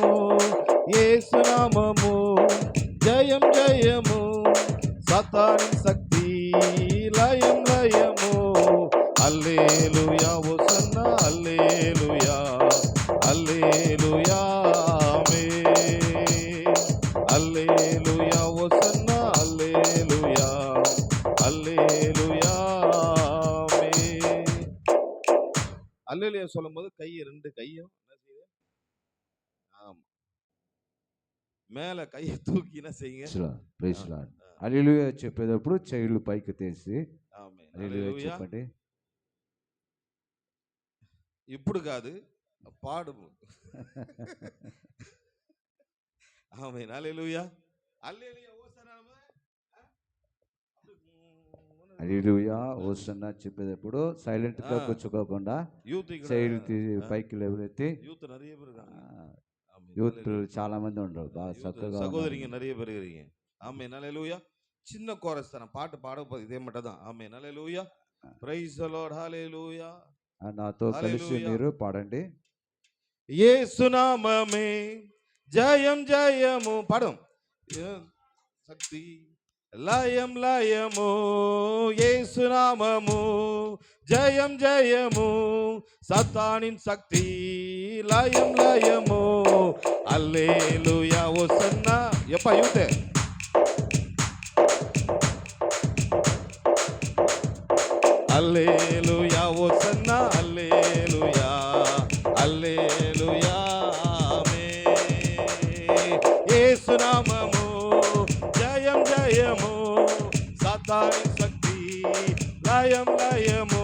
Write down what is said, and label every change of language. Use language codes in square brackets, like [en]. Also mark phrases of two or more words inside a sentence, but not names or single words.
[te] యేసునామము జయం జయము, సాతాను శక్తి లయం లయము. హల్లెలూయా హోసన్నా హల్లెలూయా హల్లెలూయా. హల్లెలూయా హోసన్నా హల్లెలూయా ஹல்லேலூயா. [ta] அல்லேலூயா சொல்லும்போது ரெண்டு கையும் என்ன செய்யுது? ஆமா, மேல கையை தூக்கி என்ன செய்யுங்க? [en] praise Lord. [te] హల్లెలూయా చెప్పేటప్పుడు చేతులు పైకి తీసి ఆమేన్ హల్లెలూయా చెప్పండి. ఇప్పుడు కాదు, పాడు. ఆమేన్ హల్లెలూయా హల్లెలూయా హోసన్నా హల్లెలూయా హోసన్నా చెప్పేటప్పుడు సైలెంట్ గా కూర్చోకుండా చేతులు పైకి లేవనెత్తి. యూత్ పిల్లలు చాలా మంది ఉండరు, బాగా చక్కగా [ta] சகோதரிங்க நிறைய பேர் இருக்கீங்க. ஆமென் ஹல்லேலூயா. சின்ன கோரஸ் தான், பாட்டு பாட இதே மட்டும் தான். ஆமென் ஹல்லேலூயா [en] praise the Lord [ta] ஹல்லேலூயா. [te] నాతో కలిసి మీరు పాడండి. యేసునామమే జయం జయము. పాడం. శక్తి లయం లయము, యేసునామము జయం జయము, సాతానిన్ శక్తి లయం లయము. హల్లెలూయా హోసన్నా. [ta] எப்பா யூத் [te] హల్లెలూయా హోసన్నా హల్లెలూయా హల్లెలూయా. యేసునామము జయం జయము, సాతానిన్ శక్తి లయం లయము.